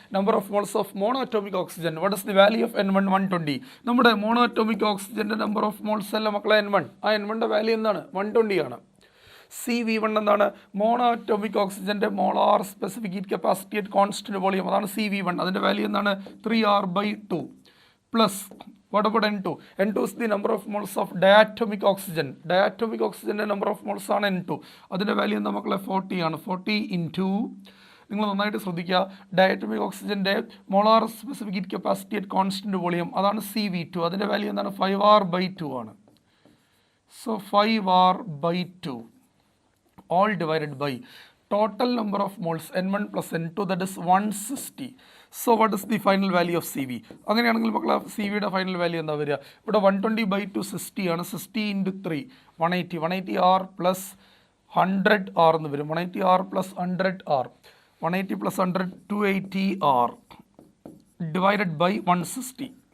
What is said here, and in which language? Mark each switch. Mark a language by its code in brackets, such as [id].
[en] Number of moles of mono atomic oxygen. What is the value of N1? 120. [ml] നമ്മുടെ mono atomic ഓക്സിജൻ്റെ number of moles അല്ല മക്കളെ N1. ആ N1ൻ്റെ value എന്താണ്? 120 ആണ്. CV1 എന്താണ്? [en] Mono atomic ഓക്സിജൻ്റെ molar specific heat capacity at constant volume. [ml] അതാണ് CV1. അതിൻ്റെ വാല്യൂ എന്താണ്? [en] 3r/2 plus what about N2? N2 is the number of moles of diatomic oxygen. [ml] Diatomic oxygen number of moles ആണ് N2. അതിൻ്റെ value എന്താ മക്കളെ? 40 ആണ്. 40 into നിങ്ങൾ നന്നായിട്ട് ശ്രദ്ധിക്കുക. ഡയറ്റോമിക് ഓക്സിജൻ്റെ molar specific heat capacity at constant volume അതാണ് CV2. അതിൻ്റെ വാല്യൂ എന്താണ്? 5r/2 ആണ്. [en] So 5r/2 all divided by total number of moles N1 + N2 that is 160. So what is the final value of CV? [ml] അങ്ങനെയാണെങ്കിൽ മക്കളെ C വിയുടെ final value എന്താ വരിക? ഇവിടെ 120/2 60 ആണ്. 60 ഇൻറ്റു 3 180. 180r + 100r എന്ന് വരും. 180r + 100r 180 + 100 280r divided by 160.